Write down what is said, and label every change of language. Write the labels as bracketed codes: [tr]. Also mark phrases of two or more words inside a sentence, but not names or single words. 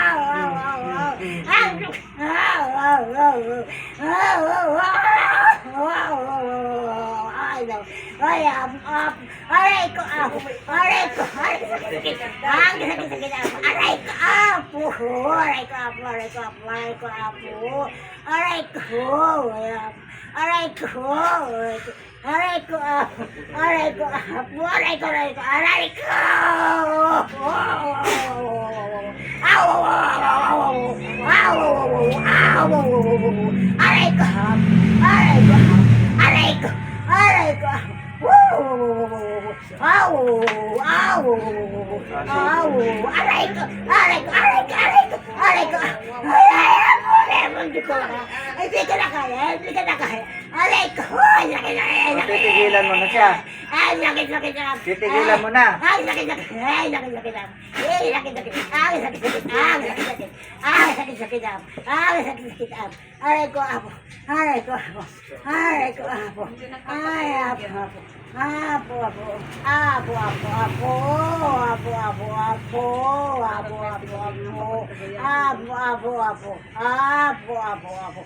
[tl] Aray ko apo! Aray ko! Aray ko sakit! Ang sakit-sakit apo! Aray ko apo! Aray ko apo! Aray ko apo! Aray ko apo! Aray ko! Aray ko! Aray ko apo! Aray ko apo! Aray ko! Aray ko! Aray ko! Aray ko! Aray ko! Aray ko! Aray ko! Aw! Aw! Aw! Aray ko! Aray ko! Aray ko! Aray ko! Aray ko! Hindi ko na kaya! Hindi ko na kaya! Aray ko! Titigilan mo na siya. Ay, sakit-sakit na! Titigilan mo na. Ay, sakit-sakit! Ay, sakit-sakit na! Ay, sakit-sakit! Ay, sakit-sakit! Ay, sakit-sakit! Ay, sakit-sakit na! Ay, sakit-sakit na! Aray ko apo! Aray ko apo! Aray ko apo! Ay, apo apo! Apo apo! Apo apo apo! Apo apo apo! Apo apo apo! Apo apo apo! Apo apo apo!